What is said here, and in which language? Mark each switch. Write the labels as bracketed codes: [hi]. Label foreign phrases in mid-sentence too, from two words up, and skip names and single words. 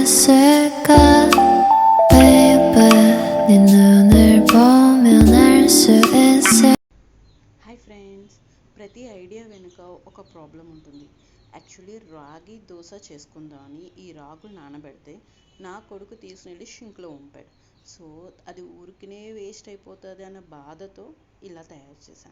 [ko] 있을까 baby 네 눈을 보면 알 수 있을 [en] Hi friends, [te] ప్రతి ఐడియా వెనుక ఒక ప్రాబ్లం ఉంటుంది. యాక్చువల్లీ రాగి దోశ చేసుకుందామని ఈ రాగులు నానబెడితే నా కొడుకు తీసుకెళ్ళి షింక్లో ఉంపాడు. సో అది ఊరికనే వేస్ట్ అయిపోతుంది అన్న బాధతో ఇలా తయారు చేశాను.